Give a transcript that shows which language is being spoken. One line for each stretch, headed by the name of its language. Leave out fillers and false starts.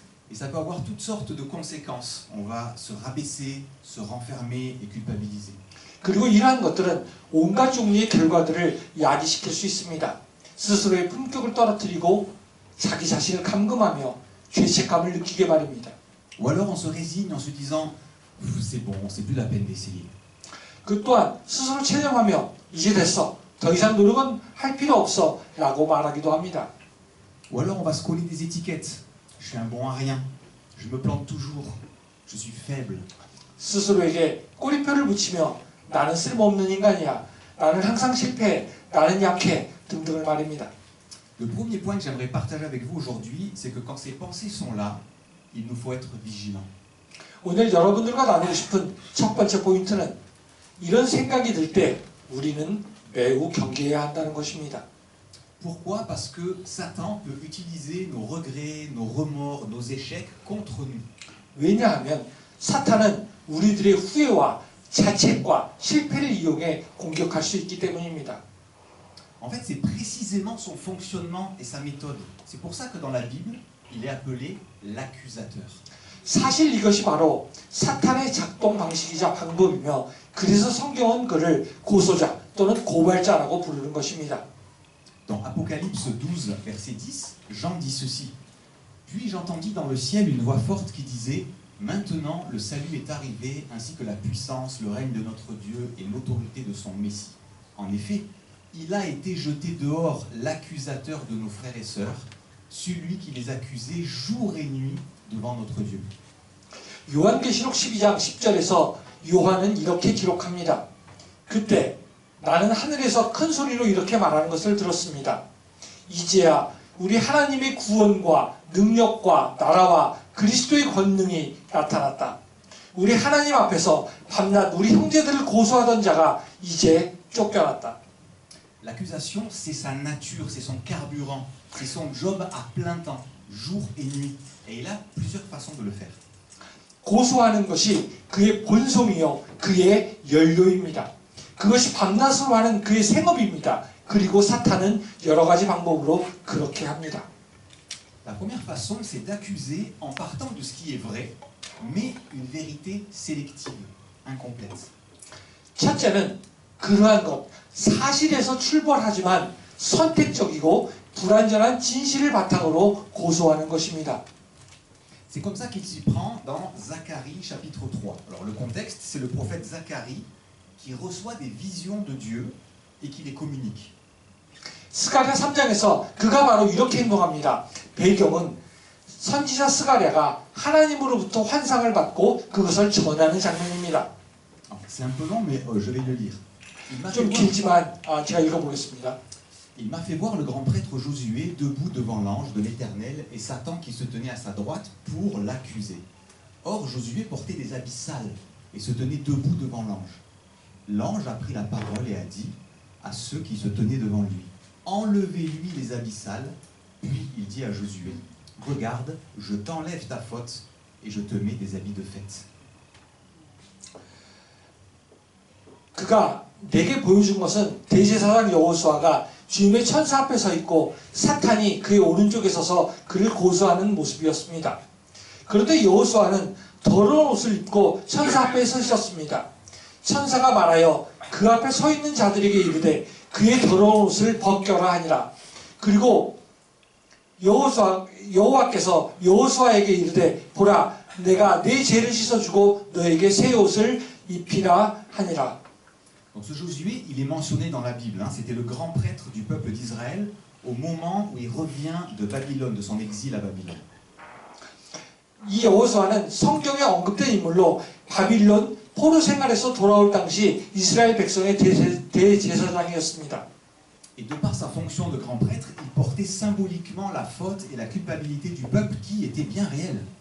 French: Et ça peut avoir toutes sortes de conséquences. On va se rabaisser, se renfermer et culpabiliser.
Korean: 그리고 이러한 것들은 온갖 종류의 결과들을 야기시킬 수 있습니다. 스스로의 품격을 떨어뜨리고 자기 자신을 감금하며 죄책감을 느끼게 마련입니다.
French: Ou alors on se résigne en se disant c'est bon, c'est plus la peine d'essayer.
Korean: 그 또한 스스로 체념하며 이제 됐어. 더 이상 노력은 할 필요 없어 라고 말하기도 합니다.
French: Ou alors on va se coller des étiquettes. Je suis un bon à rien. Je me plante toujours. Je suis faible.
Korean: 스스로에게 꼬리표를 붙이며 나는 쓸모없는 인간이야. 나는 항상 실패해. 나는 약해. 등등을 말입니다.
French: Le premier point que j'aimerais partager avec vous aujourd'hui, c'est que quand ces pensées sont là, il nous faut être vigilants.
Korean: 오늘 여러분들과 나누고 싶은 첫 번째 포인트는 이런 생각이 들 때 우리는 매우 경계해야 한다는 것입니다.
French: Pourquoi? Parce que Satan peut utiliser nos regrets, nos remords, nos échecs contre nous.
Korean: 왜냐하면 사탄은 우리들의 후회와 자책과 실패를 이용해 공격할 수 있기 때문입니다.
French: En fait, c'est précisément son fonctionnement et sa méthode. C'est pour ça que dans la Bible, il est appelé l'accusateur.
Korean: 사실 이것이 바로 사탄의 작동 방식이자 방법이며 그래서 성경은 그를 고소자 또는 고발자라고 부르는 것입니다.
French: Dans Apocalypse 12, verset 10, Jean dit ceci. Puis j'entendis dans le ciel une voix forte qui disait « Maintenant le salut est arrivé, ainsi que la puissance, le règne de notre Dieu et l'autorité de son Messie. En effet, il a été jeté dehors l'accusateur de nos frères et sœurs, celui qui les accusait jour et nuit devant notre Dieu. »
Korean: 요한계시록 12장 10절에서 요한은 이렇게 기록합니다. 그때 나는 하늘에서 큰 소리로 이렇게 말하는 것을 들었습니다. 이제야 우리 하나님의 구원과 능력과 나라와 그리스도의 권능이 나타났다. 우리 하나님 앞에서 밤낮 우리 형제들을 고소하던 자가 이제 쫓겨났다.
French: L'accusation, c'est sa nature, c'est son carburant, c'est son job à plein temps, jour et nuit. Et il a plusieurs façons de le faire.
Korean: 고소하는 것이 그의 본성이요 그의 연료입니다. 그것이 밤낮으로 하는 그의 생업입니다. 그리고 사탄은 여러 가지 방법으로 그렇게 합니다.
French: La première façon, c'est d'accuser en partant de ce qui est vrai, mais une vérité sélective, incomplète.
Korean: 첫째는 그러한 것, 사실에서 출발하지만 선택적이고 불완전한 진실을 바탕으로 고소하는 것입니다.
French: C'est comme ça qu'il s'y prend dans Zacharie chapitre 3. Alors le contexte, c'est le prophète Zacharie qui reçoit des visions de Dieu et qui les communique.
Korean: 스가랴 3장에서 그가 바로 이렇게 행동합니다. 배경은 선지자 스가랴가 하나님으로부터 환상을 받고 그것을 전하는 장면입니다.
French: C'est un peu long, mais je vais le lire.
Korean: 좀 길지만 제가 읽어보겠습니다.
French: Il m'a fait voir le grand prêtre Josué debout devant l'ange de l'Éternel et Satan qui se tenait à sa droite pour l'accuser. Or Josué portait des habits sales et se tenait debout devant l'ange. L'ange a pris la parole et a dit à ceux qui se tenaient devant lui, « Enlevez-lui les habits sales. » Puis il dit à Josué, « Regarde, je t'enlève ta faute et je te mets des habits de fête. »
Korean: 그가 내게 보여준 것은 대제사장 여호수아가 주님의 천사 앞에 서 있고 사탄이 그의 오른쪽에 서서 그를 고소하는 모습이었습니다. 그런데 여호수아는 더러운 옷을 입고 천사 앞에 서 있었습니다. 천사가 말하여 그 앞에 서 있는 자들에게 이르되 그의 더러운 옷을 벗겨라 하니라. 그리고 여호와께서 여호수아에게 이르되 보라 내가 네 죄를 씻어주고 너에게 새 옷을 입히라 하니라.
French: Donc ce Josué, il est mentionné dans la Bible. C'était le grand prêtre du peuple d'Israël au moment où il revient de Babylone, de son exil à Babylone.
Korean: 이 여호수아는 성경에 언급된 인물로 바빌론 포로 생활에서 돌아올 당시 이스라엘 백성의 대제사장이었습니다.
French: Et de par sa fonction de grand prêtre, il portait symboliquement la faute et la culpabilité du peuple qui était bien réelle.